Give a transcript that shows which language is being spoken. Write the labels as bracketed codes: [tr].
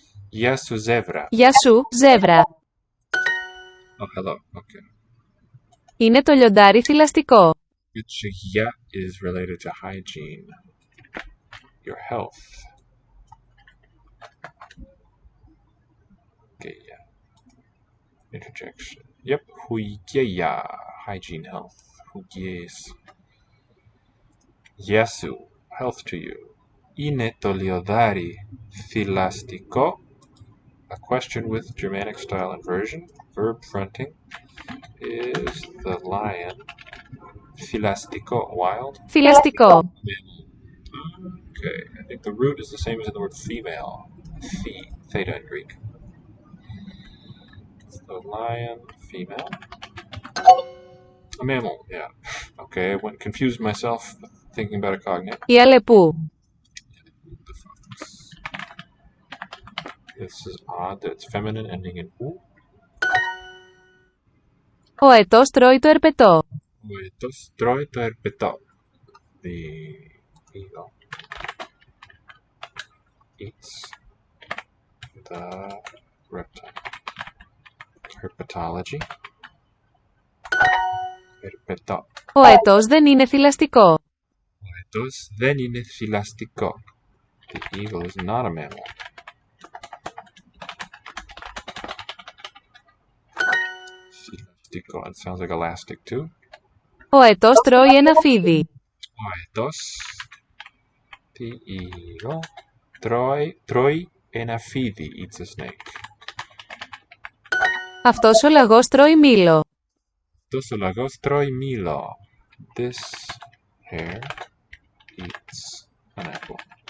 [el] Γεια σου zebra. Γεια σου, ζεύρα. [en] Oh, hello. Okay. [el] Είναι το λιοντάρι θηλαστικό. [en] Which ya is related to hygiene. Your health. Okay, yeah. Interjection. Yep. Huigeya. Hygiene, health. Hugies. Yasu. Health to you. [el] Είναι το λιοντάρι θηλαστικό. [en] A question with Germanic style inversion. Verb fronting. Is the lion θηλαστικό wild? [el] Θηλαστικό. [en] Okay, I think the root is the same as in the word female. Theta in Greek. The lion, female. A mammal, yeah. Okay, I went confused myself thinking about a cognate. [el] Η Αλεπού. [en] The fox. This is odd that it's feminine ending in u. [el] Ο αετός τρώει το ερπετό. Ο αετός τρώει το ερπετό. [en] The eagle eats the reptile. Herpetology. [el] Ερπετό. Ο αετός δεν είναι θηλαστικό. Ο αετός δεν είναι θηλαστικό. [en] The eagle is not a mammal. Θηλαστικό. It sounds like elastic too. [el] Ο αετός τρώει ένα φίδι. Ο αετός, [en] the eagle, [el] τρώει ένα φίδι. [en] Eats a snake. [el] Αυτός ο λαγός τρώει μήλο. Αυτός ο λαγός τρώει μήλο. [en] This hare eats an apple.